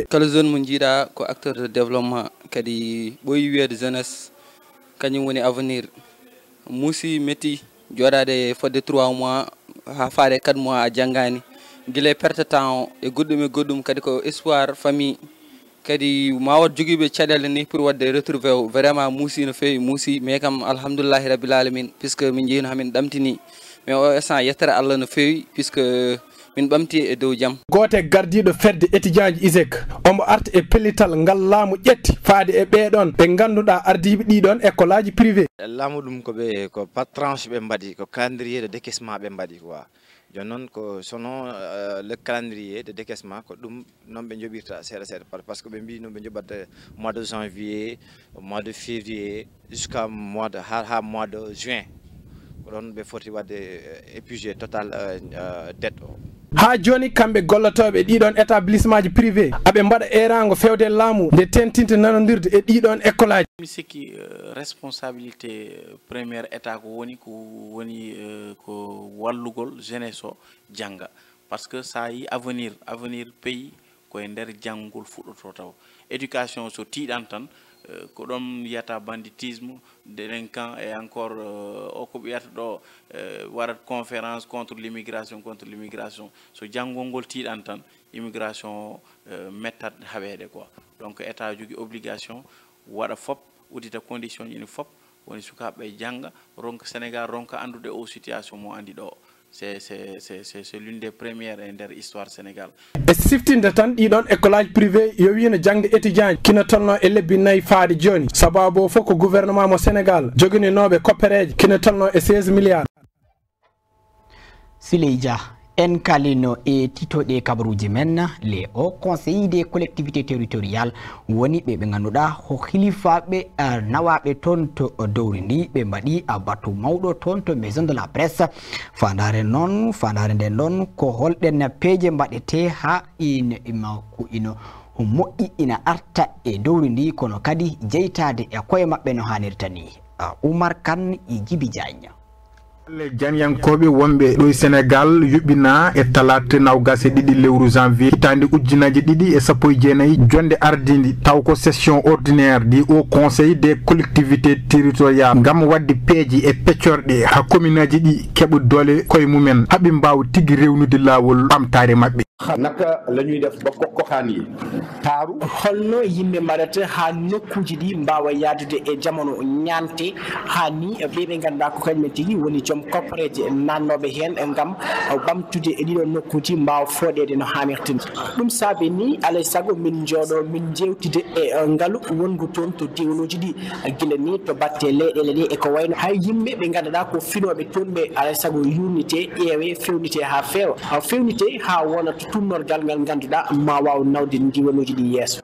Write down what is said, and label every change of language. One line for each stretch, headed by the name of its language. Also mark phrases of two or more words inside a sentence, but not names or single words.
Fula: kala zone mo jiiɗa ko
French: acteur de développement
Fula: kadi ɓoyi wiyede jeunesse kañum woni avenir muusi metti joɗade fodde 3 mois ha faade 4 mois a janggani guila
French: perte temps
Fula: e goɗɗum kadi ko
French: espoir famille
Fula: kadi ma wat joguiɓe caɗele ni pour wadde retrouvé o vraiment muusi no fewi muusi mais kam
Arabic: الحمد لله رب العالمين
Fula: puisque min jeehino hamin ɗamtini mais o instant yettere Allah no fewi puisque min ɓamti e dow jaam gote gardiɗo fedde étudiant ji ISEC omo arta e pellital ngal laamu ƴetti faade e ɓeɗon ɓe ganduɗa ardiɓe ɗiɗon école aji privé laamu ɗum ko
French: par tranche
Fula: ɓe mbaɗi ko
French: calendrier de décaissement
Fula: ɓe mbaɗi quoi joni noon ko
French: selon le calendrier de décaissement
Fula: ko ɗum noon ɓe joɓirta seeɗa seeɗa
French: parce que
Fula: ɓe mbi no ɓe joɓat
French: mois de janvier mois de février jusqu'à mois de juin
Fula: ko ɗon ɓe foti wadde
French: épuisé total dette
Fula: o ha joni kamɓe gollotoɓe ɗiɗon établissement ji privé aɓe mbaɗa erago fewde laamu nde tentinta nanodirde e ɗiɗon école aji mi sikki
French: responsabilité première état
Fula: ko woni ko wallugol jeunesse o jangga
French: par ce que
Fula: sa yi
French: avenir pays
Fula: koye nder janggol fuɗɗoto taw éducation so tiiɗan tan ko ɗon yiyata
French: banditisme délinquant et encore
Fula: o ko ɓiyata ɗo waɗat
French: conférence contre l'immigration
Fula: so janngol ngol tiiɗan tan immigration mettat haweede
French: quoi donc état
Fula: jogui obligation waɗa fop uddita condition ine fop woni sukaɓe jangga ronka Sénégal ronka andude o situation mo andi ɗo
French: c'est l'une des premières
Fula: e nder histoire Sénégal e siftinde tan ɗiɗon école aji privé yo wino jangde étudiant ji kina tolno e lebbi 4 faade joni sababu o fof ko gouvernement mo Sénégal joguininoɓe koppereje kina tolno e 16 milliards Siley Dia en kalino e titoɗe kabaruji men
French: les hauts conseillers des collectivités territoriales
Fula: woni ɓe ganduɗa ho hilifaɓe nawaɓe toon to dowri ndi ɓe mbaɗi batu mawɗo toon to maison de la presse fandare nden noon ko holɗen peeje mbaɗete ha ino moƴƴi ina arta e dowri ndi kono kadi jeytade e koye mabɓe no hanirta ni Oumar Kane e Djibi Diagne le janyankoɓe wonɓe ɗo Sénégal yuɓɓina e talata nawgas e 2 lewru janvier hitande ujjunaje 2 e 19 jonde ardidi taw ko
French: session ordinaire du haut conseil des collectivités territoriales
Fula: gam wadde peeji e peccorɗe ha commune aji ɗi keɓa doole koye mumen haɓe mbawa tigui rewnude lawol ɓamtare mabɓe
Wolof: naka lañuy def ba kokkoxaan yi taaru
Fula: holno yimɓe mbaɗata ha nokkuji ɗi mbawa yadude e jamono ñante ha ni ɓeɓe ganduɗa ko kañumen tigui woni joom koppareje nannoɓe hen gam ɓamtude e ɗiɗo nokkuji mbawa fooɗede no hamirtini ɗum saabi ni alay saago min jooɗo min jewtide e ngaalu wongu toon to diwanuji ɗi guila ni to batte leyɗele ɗe eko wayno hay yimɓe ɓe ganduɗa ko finoɓe toon ɓe alay saago yurnite ƴeewe fewnite ha feewa fewnite ha wona to tunnorgal ngal ganduɗa ma waw nawde diwanuji ɗi yesso